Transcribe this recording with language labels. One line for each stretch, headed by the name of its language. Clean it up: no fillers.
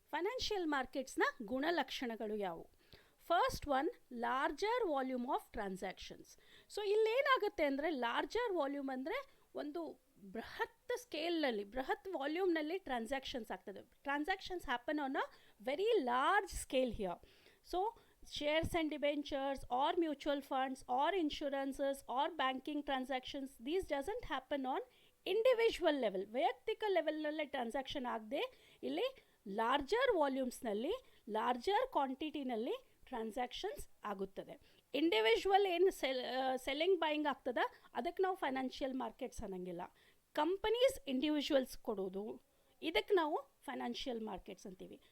Kannada: Financial ಮಾರ್ಕೆಟ್ಸ್ನ ಗುಣಲಕ್ಷಣಗಳು ಯಾವುವು?
English: First one, larger volume of transactions.
Kannada: So ಇಲ್ಲೇನಾಗುತ್ತೆ ಅಂದರೆ, ಲಾರ್ಜರ್ ವಾಲ್ಯೂಮ್ ಅಂದರೆ ಒಂದು ಬೃಹತ್ ಸ್ಕೇಲ್ನಲ್ಲಿ, ಬೃಹತ್ ವಾಲ್ಯೂಮ್ನಲ್ಲಿ ಟ್ರಾನ್ಸಾಕ್ಷನ್ಸ್ ಆಗ್ತದೆ.
English: Transactions happen on a very large scale here. So shares and debentures or mutual funds or insurances or banking transactions, these doesn't happen on individual level.
Kannada: ವೈಯಕ್ತಿಕ ಲೆವೆಲ್ನಲ್ಲೇ transaction ಆಗದೆ ಇಲ್ಲಿ larger ವಾಲ್ಯೂಮ್ಸ್ನಲ್ಲಿ, larger ಕ್ವಾಂಟಿಟಿನಲ್ಲಿ transactions ಆಗುತ್ತದೆ. Individual ಏನು selling buying ಆಗ್ತದೆ ಅದಕ್ಕೆ ನಾವು financial markets ಅನ್ನಂಗಿಲ್ಲ. Companies individuals ಕೊಡೋದು, ಇದಕ್ಕೆ ನಾವು ಫೈನಾನ್ಷಿಯಲ್ ಮಾರ್ಕೆಟ್ಸ್ ಅಂತೀವಿ.